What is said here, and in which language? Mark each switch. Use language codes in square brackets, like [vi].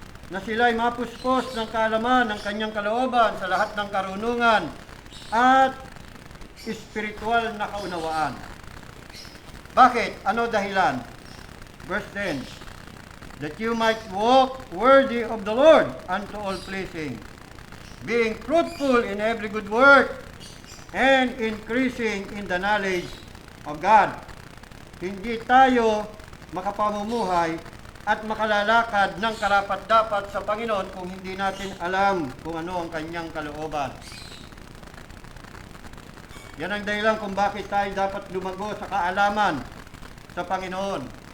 [tl] na sila'y mapuspos ng kaalaman ng kanyang kalooban sa lahat ng karunungan at espiritual na kaunawaan. Bakit? Ano dahilan? [en] Verse 10, that you might walk worthy of the Lord unto all pleasing, being fruitful in every good work, and increasing in the knowledge of God. [tl] Hindi tayo makapamumuhay at makalalakad ng karapat-dapat sa Panginoon kung hindi natin alam kung ano ang kanyang kalooban. Yan ang dahilan kung bakit tayo dapat lumago sa kaalaman sa Panginoon.